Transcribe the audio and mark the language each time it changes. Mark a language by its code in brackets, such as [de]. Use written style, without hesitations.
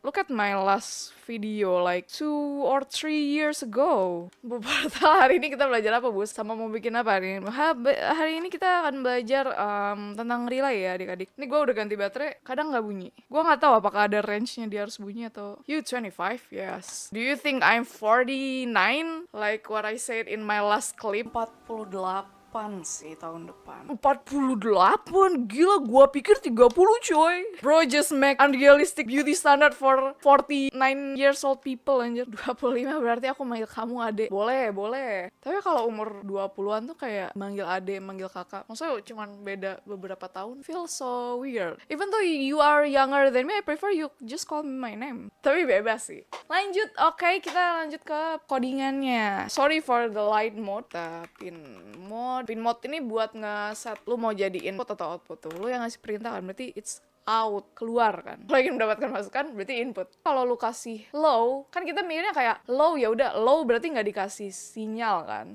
[en] Look at my last video like 2 or 3 years ago. [id] Beberapa hari ini kita belajar apa, Bus? Sama mau bikin apa nih? Hari ini kita akan belajar tentang relay ya adik-adik. Ini gue udah ganti baterai, kadang nggak bunyi. Gue nggak tahu apakah ada range-nya dia harus bunyi atau... [en] You 25? Yes. Do you think I'm 49? Like what I said in my last clip? [id] 48 sih tahun depan. 48? Gila, gua pikir 30 coy. [en] Bro just make unrealistic beauty standard for 49 years old people anjir. [id] 25 berarti aku manggil kamu adek. Boleh. Tapi kalau umur 20-an tuh kayak manggil adek, manggil kakak. Maksudnya cuman beda beberapa tahun. [en] Feel so weird. Even though you are younger than me, I prefer you just call me my name. [id] Tapi bebas sih. Lanjut, oke, kita lanjut ke codingannya. [en] Sorry for the light mode. [id] Pin mode ini buat nge-set lu mau jadi input atau output tuh. Lu yang ngasih perintah kan, berarti [en] it's out, [id] keluar kan. Lo ingin mendapatkan masukan berarti input. Kalau lu kasih low, kan kita mikirnya kayak low ya udah low berarti nggak dikasih sinyal kan.